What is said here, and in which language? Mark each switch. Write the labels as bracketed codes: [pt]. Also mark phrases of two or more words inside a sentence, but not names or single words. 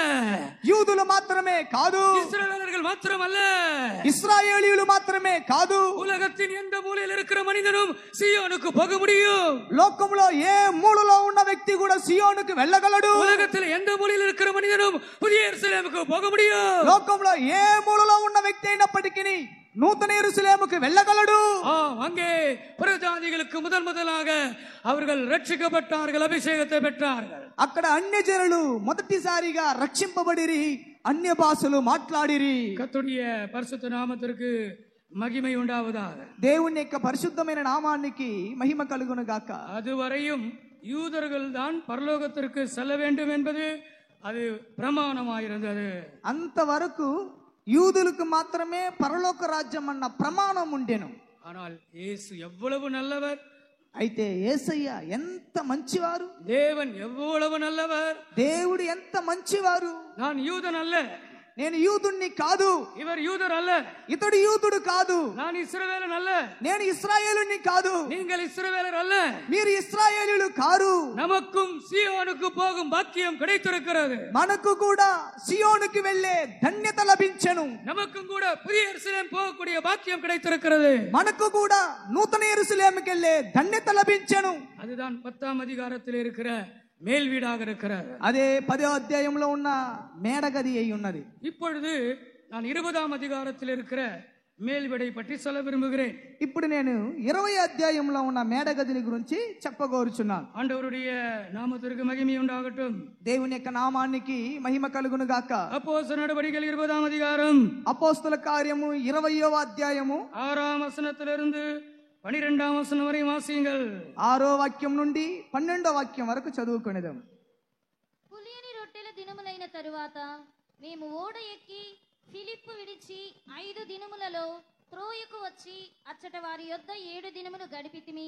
[te] యూదులు మాత్రమే కాదు, [ta] இஸ்ரவேலர்கள் மாத்திரமல்ல, [te] ఇశ్రాయేలీయులు మాత్రమే కాదు, [ta] உலகத்தின் எந்த மூலையில் இருக்கிற மனிதனும் சீயோனுக்கு போக முடியும். [te] లోకంలో ఏ మూలలో ఉన్న వ్యక్తి కూడా సియోనుకు వెళ్ళగలడు. [ta] உலகத்தில் எந்த மூலையில் இருக்கிற மனிதனும் புதிய எருசலேமுக்கு போக முடியும். [te] లోకంలో ఏ మూలలో ఉన్న వ్యక్తి అయినప్పటికీ నూతన యెరూషలేముకు వెళ్ళగలడు. [ta] அங்கே புறஜாதிகளுக்கு முதலாக அவர்கள் ரட்சிக்கப்பட்டார்கள், அபிஷேகத்தை பெற்றார்கள். [te] అక్కడ అన్య జనులు మొదటిసారిగా రక్షింపబడిరి, అన్య భాషలు మాట్లాడిరి. [ta] கர்த்தருடைய பரிசுத்த நாமத்திற்கு மகிமை உண்டாவதாக. [te] దేవుని యొక్క పరిశుద్ధమైన నామానికి మహిమ కలుగును గాక. [ta] அதுவரையும் யூதர்கள் தான் பரலோகத்திற்கு செல்ல வேண்டும் என்பது அது பிரமாணமாயிருந்தது. [te] అంతవరకు యూదులకు మాత్రమే పరలోక రాజ్యం అన్న ప్రమాణం ఉండెను. [ta] ஆனால் இயேசு எவ்வளவு நல்லவர், [te] అయితే యేసయ్య ఎంత మంచివారు, [ta] தேவன் எவ்வளவு நல்லவர். [te] దేవుడు ఎంత మంచివారు. [ta] நான் யூதன் அல்ல, [te] నేను యూదుణ్ణి కాదు, [ta] இவர் யூதர் அல்ல. [te] ఇతడు యూదుడు కాదు, [ta] நான் ఇశ్రాయేలన్ அல்ல, [te] నేను ఇశ్రాయేలుని కాదు, [ta] நீங்கள் ఇశ్రాయేలర్ அல்ல. [te] మీరు ఇశ్రాయేలీయులు కారు. [ta] நமக்கும் சீயோனுக்கு போகும் பாக்கியம் கிடைத்திருக்கிறது. [te] మనకు కూడా సియోనుకి వెళ్ళే ధన్యత లభించెను. [ta] நமக்கும் கூட புதிய எருசலேம் போகக்கூடிய பாக்கியம் கிடைத்திருக்கிறது. [te] మనకు కూడా నూతన యెరూషలేముకి వెళ్ళే ధన్యత లభించెను. [ta] அதுதான் 10ஆம் அதிகாரத்தில் இருக்கிற மேல் வீடாக இருக்கிறது. [te] అదే 10వ అధ్యాయంలో ఉన్న మేడగది అయి ఉన్నది. [ta] இப்பொழுது நான் 20ஆம் அதிகாரத்தில் இருக்கிற மேல் வீடை பற்றி சொல்ல விரும்புகிறேன். [te] ఇప్పుడు నేను 20వ అధ్యాయంలో ఉన్న మేడగదిని గురించి చెప్పగోరుచున్నాను. [ta] ஆண்டவருடைய நாமத்திற்கு மகிமை உண்டாகட்டும். [te] దేవుని యొక్క నామానికి మహిమ కలుగును గాక. [ta] அப்போஸ்தலர் நடபடிகள் 20ஆம் அதிகாரம் [te] అపోస్తల కార్యము 20వ అధ్యాయము [ta] 6ஆம் வசனத்திலிருந்து 12ஆம் வசனம் வரைக்கும் வாசியுங்கள். [te] 6వ వాక్యం నుండి 12వ వాక్యం వరకు చదువుకొనేదాం. పులియని రొట్టెల దినములైన తరువాత మేము ఓడ ఎక్కి ఫిలిప్పు విడిచి 5 దినములలో త్రోయకు వచ్చి అచ్చట వారి యొద్ద 7 దినములు గడిపితిమి.